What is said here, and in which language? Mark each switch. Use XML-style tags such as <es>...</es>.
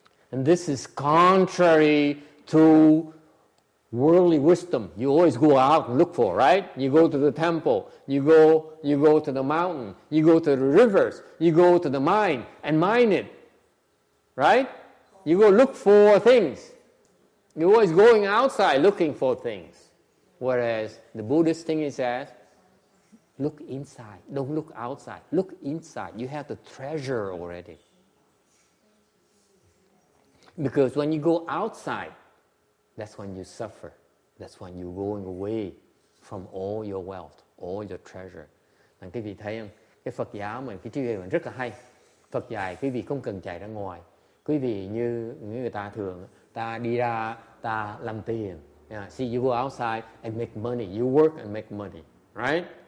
<en>And this is contrary to worldly wisdom. You always go out and look for, right? You go to the temple, you go to the mountain, you go to the rivers, you go to the mine and mine it. Right? You go look for things. You're always going outside looking for things. Whereas the Buddhist thing is that look inside. Don't look outside. Look inside. You have the treasure already. Because when you go outside, that's when you suffer. That's when you're going away from all your wealth, all your treasure.</en> <vi>Nên quý vị thấy không? Cái Phật giáo mình, cái triết mình rất là hay. Phật dạy quý vị không cần chạy ra ngoài. Quý vị như người ta thường, ta đi ra, ta làm tiền.</vi> <en>See, you go outside and make money. You work and make money, right?</en>